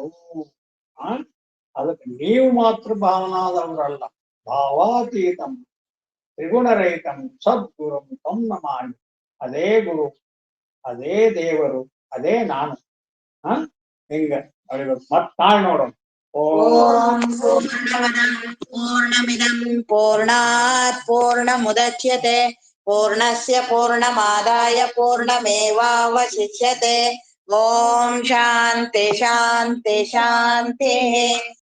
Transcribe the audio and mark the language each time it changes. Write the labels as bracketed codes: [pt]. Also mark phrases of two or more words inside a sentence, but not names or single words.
[kn] ಅದಕ್ಕೆ ನೀವು ಮಾತ್ರ ಭಾವನಾದವರಲ್ಲ. [sa] भावातीतं त्रिगुणरहितं सद्गुरु तम्म माडि. [kn] ಅದೇ ಗುರು, ಅದೇ ದೇವರು, ಅದೇ ನಾನು. ಹಿಂಗ ಅಳಿಬೇಕು. ಮತ್ ನಾಳೆ ನೋಡೋಣ. [sa] ॐ पूर्णमिदं पूर्णात् पूर्णमुदच्यते पूर्णस्य पूर्णमादाय पूर्णमेवावशिष्यते. ॐ शान्ति शान्ति शान्ति.